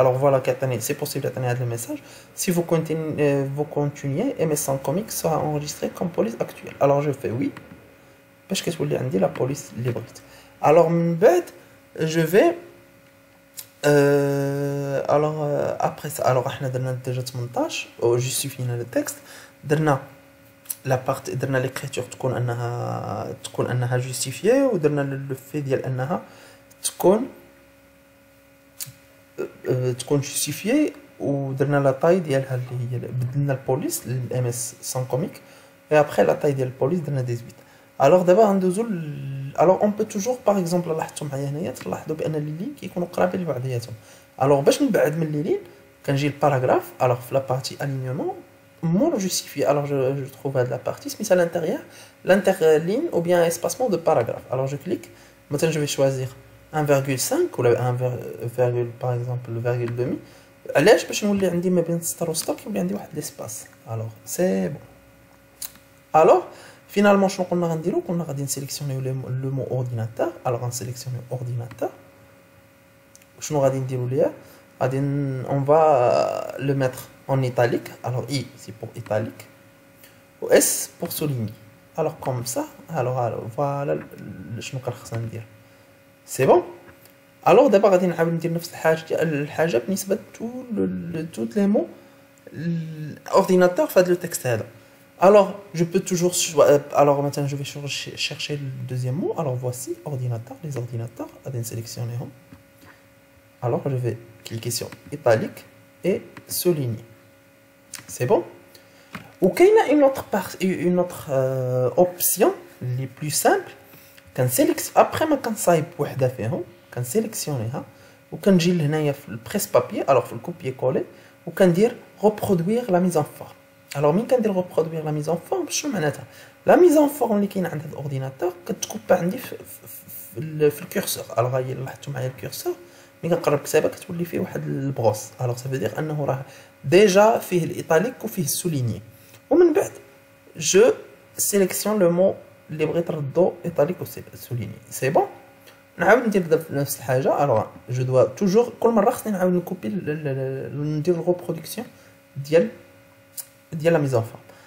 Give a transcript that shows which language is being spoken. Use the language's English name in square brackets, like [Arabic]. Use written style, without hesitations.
[French] Alors voilà, c'est possible d'atteindre le message. Si vous continuez, MS sans comique sera enregistré comme police actuelle. Alors je fais oui. Parce que je dis la police libre. Alors je vais alors après ça, alors on a déjà 18 justifie le texte. [Arabic] درنا [French] la partie [Arabic] درنا [French] l'écriture [Arabic] تكون انها justifiée ودرنا le fait ديال انها تكون justifiée ودرنا la taille ديالها اللي هي بدلنا البوليس للام اس سان كوميك [French] et après la taille [Arabic] ديال البوليس درنا 18. alors دابا غندوزو alors [French] on peut toujours par exemple [Arabic] لاحظتوا معايا هنايا تلاحظوا بان لي لين كيكونوا قرابين لبعضياتهم. alors باش نبعد من لي لين كنجي الباراغراف. [French] alors في la partie alignement mot justifié. Alors je trouve la partie c'est à l'intérieur l'interligne ou bien espacement de paragraphe. Alors je clique. Maintenant je vais choisir 1,5 ou 1, par exemple le virgule demi. [Arabic] علاش باش نولي عندي ما بين سطر وسطر كيولي عندي واحد ليسباس. [French] alors c'est bon. [Arabic] alors finalement شنو قلنا غنديرو قلنا غادي نسيليكسيونيو لو مو اورديناتور. alors غنسيليكسيونيو اورديناتور. شنو غادي نديرو ليها غادي [French] on va le mettre en italique. alors I c'est pour italique ou S pour souligner. alors comme ça alors voilà [Arabic] شنو كان خصنا ندير. [French] c'est bon. [Arabic] alors دابا غادي نعاود ندير نفس الحاجه بالنسبه [French] toutes les mots ordinateur [Arabic] في هذا [French] le texte [Arabic] هذا. [French] alors je peux toujours alors maintenant je vais chercher le deuxième mot. alors voici ordinateur, les ordinateurs [Arabic] غادي نسيليكسيونيهم. [French] alors je vais cliquer sur italique et souligner. c'est bon. ou qu'il y a une autre option les plus simple après [Arabic] ما كنصايب وحده فيهم كنسيليكسيونيها وكنجي لهنايا في البريس بابي. [French] alors [Arabic] في الكوبي كولي وكندير [French] reproduire la mise en forme. [Arabic] alors مين كندير [French] reproduire la mise en forme [Arabic] شنو معناتها [French] la mise en forme [Arabic] اللي كاين عند هذا الاورديناتور كتكوبا عندي في الكورسور. alors هاي لاحظتوا معايا الكورسور ملي كنقرب كتابه كتولي فيه واحد البغوص. alors [French] ça veut dire [Arabic] انه راه ديجا فيه الايطاليك وفيه السوليني. ومن بعد [French] je sélectionne le mot [Arabic] اللي بغيت نردو ايطاليك وسوليني. [French] c'est bon. [Arabic] نعاود ندير نفس الحاجه. alors [French] je dois toujours [Arabic] كل مره خصني نعاود نكوبي ندير الريبرودكسيون ديال [French] la mise en forme.